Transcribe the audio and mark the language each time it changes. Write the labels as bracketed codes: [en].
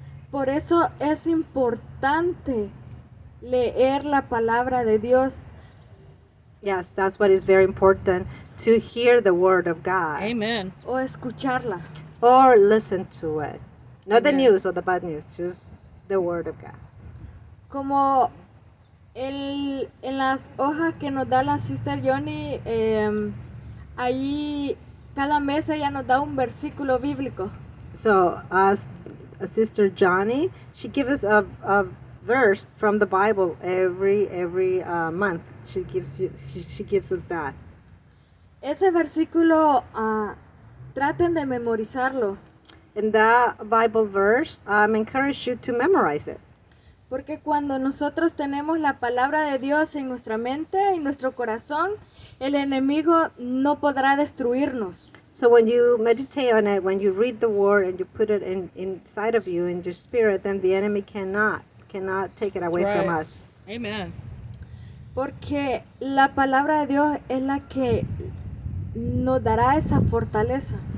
[es] Por eso es importante leer la palabra de Dios. [en] Yes, that's what is very important, to hear the word of God Amen. [es] O escucharla. [en] or listen to it. Not the Amen. news or the bad news, just the word of God. [es] Como en las hojas que nos da la Sister Johnny, ahí cada mes ella nos da un versículo bíblico. [en] So, as Sister Johnny, she gives us a verse from the Bible every month. She gives us that. [es] Ese versículo traten de memorizarlo, [en] And that Bible verse, encourage you to memorize it. [es] porque cuando nosotros tenemos la palabra de Dios en nuestra mente, en nuestro corazón, el enemigo no podrá destruirnos. [en] So when you meditate on it, when you read the word and you put it inside of you, in your spirit, then the enemy cannot take it away from right. us. Amen. [es] Porque la palabra de Dios es la que nos dará esa fortaleza.